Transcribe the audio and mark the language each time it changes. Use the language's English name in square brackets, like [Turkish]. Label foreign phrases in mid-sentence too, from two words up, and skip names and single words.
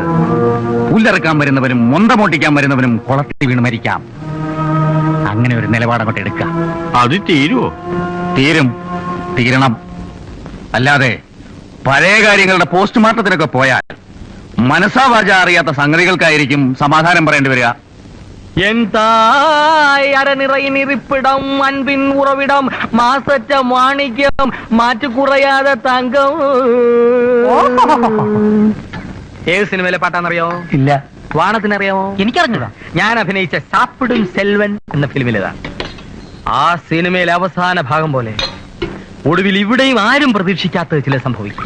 [Malayalam] പുല്ലറക്കാൻ വരുന്നവനും മൊന്തമോട്ടിക്കാൻ വരുന്നവനും കുളത്തിൽ വീണ് മരിക്കാം. അങ്ങനെ ഒരു നിലപാടങ്ങോട്ട് എടുക്കാം. അത് തീരുവോ? തീരും, തീരണം. അല്ലാതെ പഴയ കാര്യങ്ങളുടെ പോസ്റ്റ്മോർട്ടത്തിനൊക്കെ പോയാൽ മനസ്സാവാച അറിയാത്ത സംഗതികൾക്കായിരിക്കും സമാധാനം പറയേണ്ടി വരിക. [Tamil] என் தாய் அறநிறையின் இருப்பிடம் அன்பின் உறவிடம் மாசற்ற மாணிக்கம் மாற்று குறையாத தங்கம். [Malayalam] ഏത് സിനിമയിലെ പാട്ടാന്നറിയോ? ഇല്ല. വാണത്തിനറിയാമോ? എനിക്കറിഞ്ഞതാ. ഞാൻ അഭിനയിച്ച സാപ്പിടും സെൽവൻ എന്ന ഫിലിമിലേതാ. ആ സിനിമയിലെ അവസാന ഭാഗം പോലെ ഒടുവിൽ ഇവിടെയും ആരും പ്രതീക്ഷിക്കാത്തത് ചില സംഭവിക്കും.